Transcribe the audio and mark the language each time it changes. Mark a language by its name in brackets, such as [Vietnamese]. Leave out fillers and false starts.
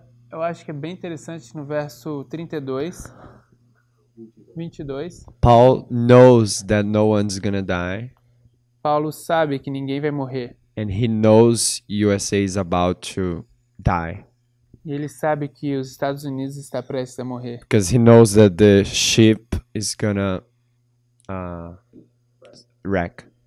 [Portuguese] Eu acho que é bem interessante no verso 32, 22. [English] Paul knows that no one's gonna die, [Portuguese] Paulo sabe que ninguém vai morrer. [English] and he knows USA is about to die. [Portuguese] E ele sabe que os Estados Unidos está prestes a morrer. [English] Because he knows that the ship is gonna wreck.